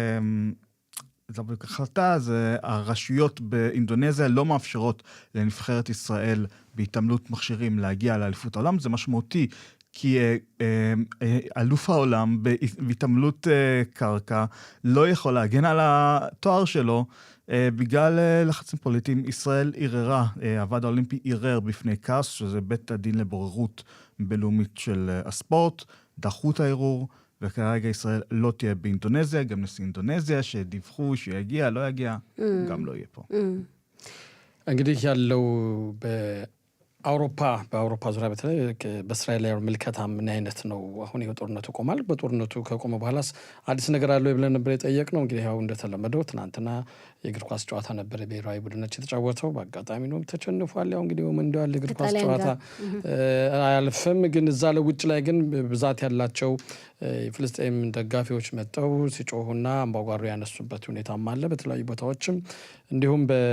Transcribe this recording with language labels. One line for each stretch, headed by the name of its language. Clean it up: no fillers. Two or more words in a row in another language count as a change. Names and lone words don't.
Hebrew: זה הרשויות באינדונזיה לא מאפשרות לנבחרת ישראל בהתעמלות מכשירים להגיע לאליפות העולם, זה משמעותי, כי אלוף העולם בהתעמלות קרקע לא יכול להגן על התואר שלו, בגלל לחצים פוליטיים. ישראל ערערה, הוועד האולימפי ערער בפני קאס, שזה בית הדין לבוררות בינלאומית של הספורט, דחו את הערעור, וכרגע ישראל לא תהיה באינדונזיה, גם נשיא אינדונזיה שדיווחו שיגיע, לא יגיע, גם לא יהיה פה.
Amharic: እንግዲህ ያለው በአውሮፓ ዙሪያ በተለይ በእስራኤል ላይ ምልከታ ምን አይነት ነው? አሁን የጦርነቱ ቆሟል። በጦርነቱ ከቆመ በኋላስ አዲስ ነገር አለው ብለን ነበር የጠየቅነው። እንግዲህ ያው እንደተለመደው ትናንትና የእግር ኳስ ጨዋታ ነበር ብሔራዊ ቡድናችን የተጫወተው። በአጋጣሚ ነው ተሸንፏል። ያው እንግዲህ መንደው ያለ እግር ኳስ ጨዋታ አያልፍም። ግን እዛ ለውጭ ላይ ግን ብዛት ያላቸው ፍልስጤም ደጋፊዎች መጥተው ሲጮሁና አምባጓሮ ያነሱበት ሁኔታም አለ በተለያዩ ቦታዎችም። እንዲሁም